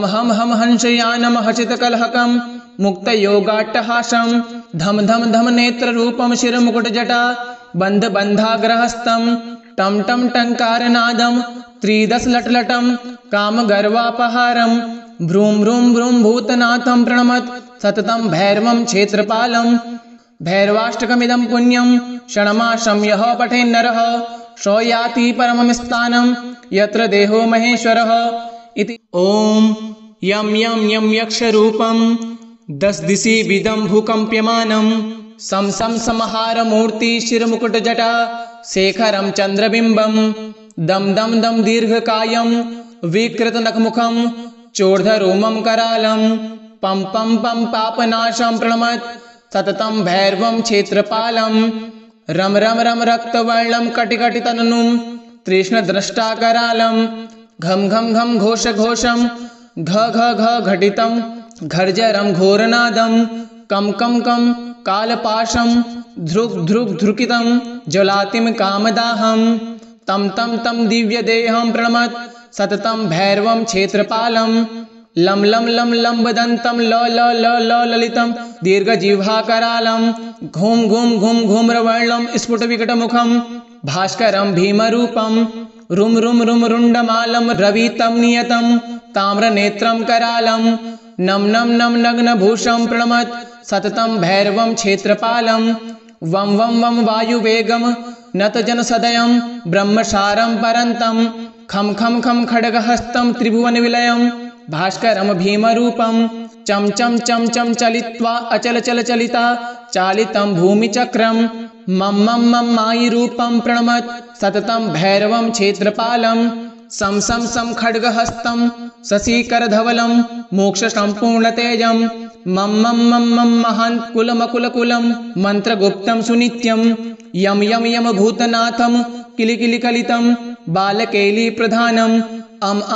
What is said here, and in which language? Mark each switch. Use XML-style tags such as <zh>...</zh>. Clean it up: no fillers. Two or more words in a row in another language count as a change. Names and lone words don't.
<sa>हम हम हंसयानं हसितकलहकं मुक्तयोगाट्टहासं धम धम धम नेत्ररूपं शिरमुकुटजटा बन्धबन्धाग्रहस्तं टं टं टङ्कारनादं त्रिदशलटलटं कामगर्वापहारं भ्रूं भ्रूं भ्रूं भूतनाथं प्रणमत् सततं भैरवं क्षेत्रपालं भैरवाष्टकमिदं पुण्यं षण्मासं यः पठेन्नरः स याति परमं स्थानं यत्र देहो महेश्वरः इति। ॐ यं यं यं यक्षरूपं दशदिशि विदं भूकम्प्यमानं सं सं संहारमूर्तिशिरमुकुटजटा शेखरं चन्द्रबिम्बं दं दं दं दीर्घकायं विकृतनखमुखं चोर्धरोमं करालं पं पं पं पापनाशं प्रणमत् सततं भैरवं क्षेत्रपालं रम रम रम रक्तवर्णं कटिकटितननुं तृष्णद्रष्टाकरालं घम घम घम घोष घोषं घ घ घ घटितं घर्जरं घोरनादं कं कं कं कालपाशं ध्रुक् ध्रुक् ध्रुकितं ज्वलातिं कामदाहं तं तं तं दिव्यदेहं प्रणमत् सततं भैरवं क्षेत्रपालं लं लं लं लम्बदन्तं ल ल ल ल ललितं दीर्घजिह्वाकरालं घूम घूम घूम घूम्रवर्णं स्फुटविकटमुखं भास्करं भीमरूपं रुम रुम रुम रुण्डमालं रवितं नियतं ताम्रनेत्रं करालं नम नम नम नग्नभूषं प्रणमत् सततं भैरवं क्षेत्रपालं वं वं वं वायुवेगं नतजनसदयं ब्रह्मसारं परन्तं खं खं खं खड्गहस्तं त्रिभुवनविलयं भास्करं भीमरूपं चम चम चम चम चलित्वा अचलचलचलिता चालितं भूमिचक्रं मम मम मम मायिरूपं प्रणमत् सततं भैरवं क्षेत्रपालं सं सं सं खड्गहस्तं शशिकरधवलं मोक्षसम्पूर्णतेजं मम मम मम मम महान्कुलमकुलकुलं मन्त्रगुप्तं सुनित्यं यम यम यम भूतनाथं किलिकिलिकलितं बालकेलीप्रधानम् अम अम</sa>